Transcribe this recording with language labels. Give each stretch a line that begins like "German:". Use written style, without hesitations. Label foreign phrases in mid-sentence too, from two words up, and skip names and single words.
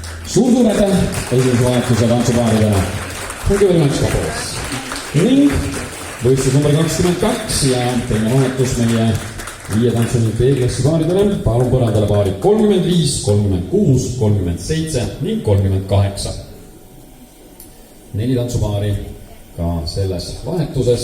Estonian: suur aitäh esimese vahetuse tantsupaaridele.
English: Thank you very much, couples.
Estonian: Ning võistlus number 22 ja teine vahetus meie 5 tantsunud B-klassi paaridele. Palun põrandale paarid 35, 36, 37 ning 38. 4 tantsupaari ka selles vahetuses.